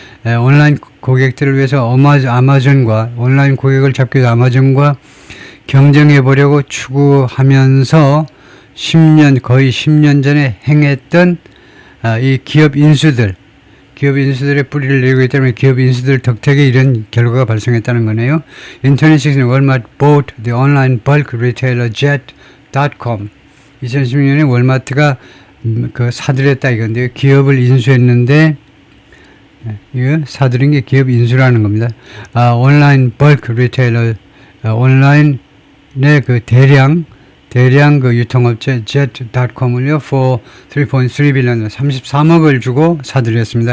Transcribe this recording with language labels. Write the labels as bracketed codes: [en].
[ko] 온라인 고객들을 위해서 아마존과, 온라인 고객을 잡기 위해서 아마존과 경쟁해 보려고 추구하면서 거의 10년 전에 행했던 이 기업 인수들의 뿌리를 내리고 있기 때문에 기업 인수들 덕택에 이런 결과가 발생했다는 거네요. [en] In 2016, Walmart bought the online bulk retailer Jet.com. [ko] 2016년에 월마트가 사들였다 이건데요. 기업을 인수했는데, 이거 사들인 게 기업 인수라는 겁니다. 온라인 bulk retailer, 온라인의 그 대량 그 유통업체 Jet.com을요, [en] for 3.3 billion, [ko] 33억을 주고 사들였습니다.